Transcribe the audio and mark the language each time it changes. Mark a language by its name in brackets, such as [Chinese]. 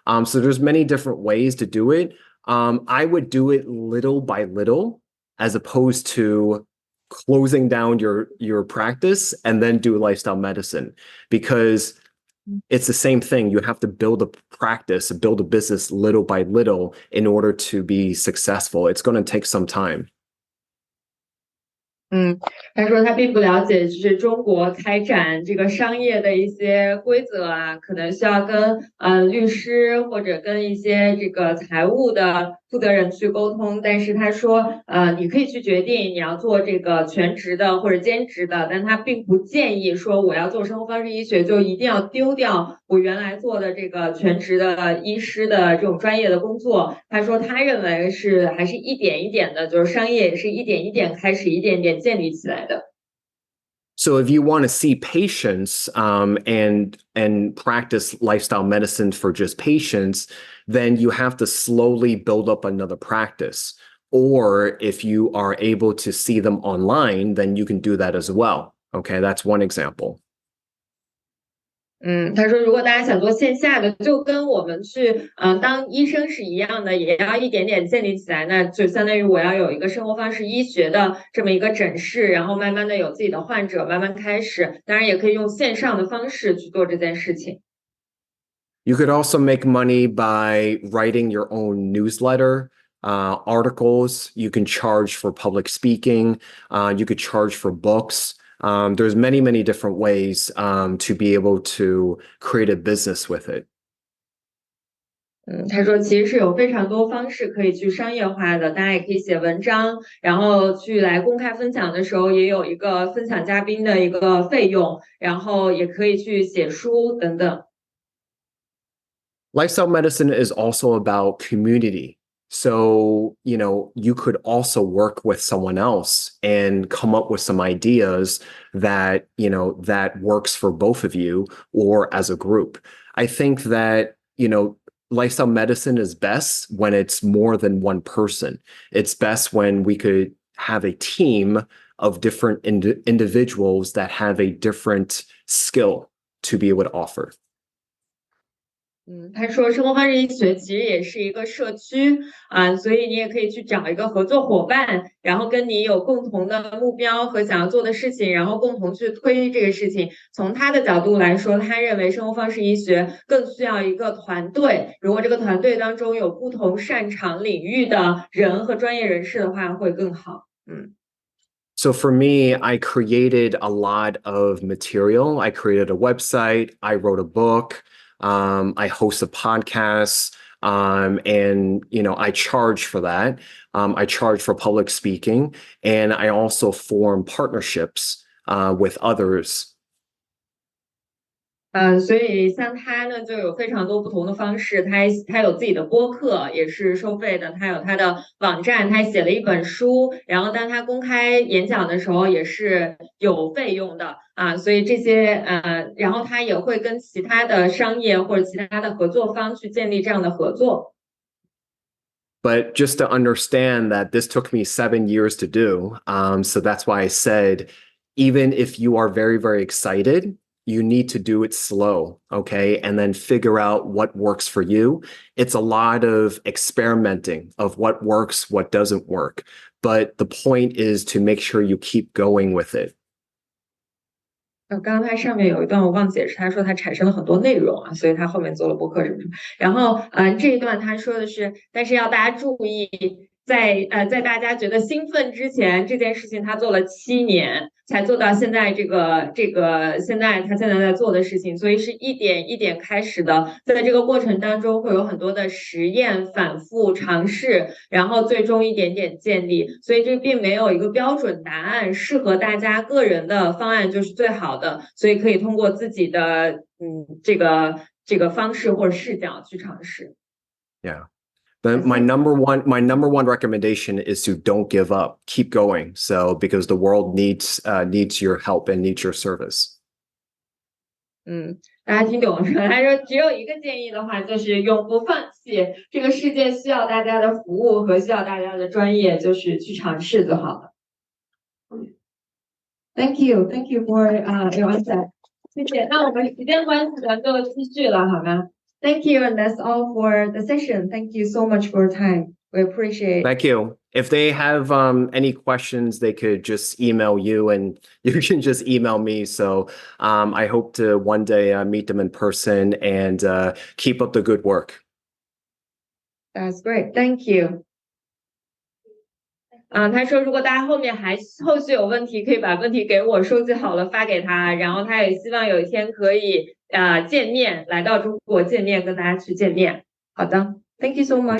[English] So there's many different ways to do it. I would do it little by little as opposed to closing down your practice and then do lifestyle medicine, because it's the same thing. You have to build a practice, build a business little by little in order to be successful. It's going to take some time. [Chinese] 他说他并不了解，就是中国开展这个商业的一些规则可能需要跟律师或者跟一些这个财务的负责人去沟通。但是他说你可以去决定你要做这个全职的或者兼职的，但他并不建议说我要做生活方式医学就一定要丢掉我原来做的这个全职的医师的这种专业的工作。他说他认为还是一点一点的，就是商业也是一点一点开始，一点点建立起来的。 [English] So if you want to see patients and practice lifestyle medicine for just patients, then you have to slowly build up another practice. Or if you are able to see them online, then you can do that as well. Okay, that's one example. [Chinese] 他说，如果大家想做线下的，就跟我们去当医生是一样的，也要一点点建立起来。那就相当于我要有一个生活方式医学的这么一个诊室，然后慢慢的有自己的患者，慢慢开始。当然也可以用线上的方式去做这件事情。 [English] You could also make money by writing your own newsletter, articles. You can charge for public speaking. You could charge for books. There's many, many different ways to be able to create a business with it. [Chinese] 他说其实是有非常多方式可以去商业化的，大家也可以写文章，然后去来公开分享的时候也有一个分享嘉宾的一个费用，然后也可以去写书等等。 [English] Lifestyle medicine is also about community. So, you could also work with someone else and come up with some ideas that, that works for both of you or as a group. I think that, lifestyle medicine is best when it's more than one person. It's best when we could have a team of different individuals that have a different skill to be able to offer. [Chinese] 他说生活方式医学其实也是一个社区所以你也可以去找一个合作伙伴，然后跟你有共同的目标和想要做的事情，然后共同去推这个事情。从他的角度来说，他认为生活方式医学更需要一个团队，如果这个团队当中有不同擅长领域的人和专业人士的话，会更好。 [English] So for me, I created a lot of material. I created a website. I wrote a book. I host a podcast, and I charge for that. I charge for public speaking, and I also form partnerships with others. [Chinese] 所以像他呢，就有非常多不同的方式。他有自己的播客，也是收费的；他有他的网站，他写了一本书。然后当他公开演讲的时候，也是有费用的所以这些然后他也会跟其他的商业或者其他的合作方去建立这样的合作。 [English] But just to understand that this took me 7 years to do. So that's why I said, even if you are very, very excited, you need to do it slow, okay? And then figure out what works for you. It's a lot of experimenting of what works, what doesn't work. But the point is to make sure you keep going with it. [Chinese] 刚刚他上面有一段我忘解释，他说他产生了很多内容所以他后面做了播客什么的。然后这一段他说的是，但是要大家注意，在大家觉得兴奋之前，这件事情他做了7年才做到现在这个现在他现在在做的事情，所以是一点一点开始的，在这个过程当中会有很多的实验、反复尝试，然后最终一点点建立，所以这并没有一个标准答案，适合大家个人的方案就是最好的，所以可以通过自己的这个方式或者视角去尝试。 [English] Yeah. But my number one recommendation is to don't give up, keep going. So because the world needs your help and needs your service. [Chinese] 大家听懂了是吧？他说只有一个建议的话，就是永不放弃。这个世界需要大家的服务和需要大家的专业，就是去尝试就好了。 [English] Thank you for your answer. [Chinese] 谢谢。那我们时间关系咱就继续了，好吗？ [English] Thank you, and that's all for the session. Thank you so much for your time. We appreciate it. Thank you. If they have any questions, they could just email you and you can just email me. So I hope to one day meet them in person and keep up the good work. That's great. Thank you. [Chinese] 他说如果大家后续有问题，可以把问题给我收集好了发给他，然后他也希望有一天可以见面，来到中国见面，跟大家去见面。好的 ， [English] Thank you so much.